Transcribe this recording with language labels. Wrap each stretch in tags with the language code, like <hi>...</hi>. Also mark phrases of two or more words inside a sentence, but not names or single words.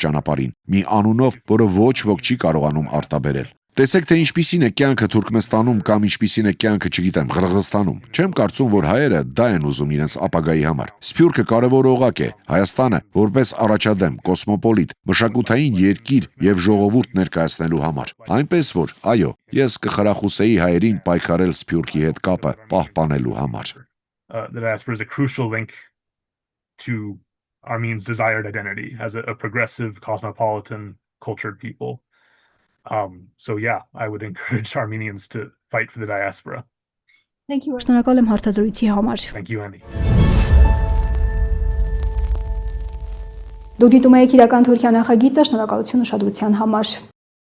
<hy>ճանապարհին, մի անունով, որը ոչ ոք չի կարողանում արտաբերել։ Տեսեք, թե ինչպիսին է կյանքը Թուրքմենստանում կամ ինչպիսին է կյանքը, չգիտեմ, Ղրղզստանում։ Չեմ կարծում, որ հայերը դա են ուզում իրենց ապագայի համար։ Սփյուռքը կարևոր օղակ է։ Հայաստանը որպես առաջադեմ, կոսմոպոլիտ, մշակութային երկիր եւ ժողովուրդ ներկայացնելու համար։ Այնպես որ, այո, ես կխրախուսեի հայերին պայքարել Սփյուռքի հետ կապը պահպանելու համար։</hy> <en>The diaspora is a crucial link to Armenians' desired identity as a progressive, cosmopolitan, cultured people. So yeah, I would encourage Armenians to fight for the diaspora. Thank you.</en> <hy>Շնորհակալ եմ հարցազրույցի համար։</hy> <en>Thank you, Annie.</en> <hy>Դուք դիտում եք իրական Թուրքիա նախագիծը, շնորհակալություն ուշադրության համար։</hy>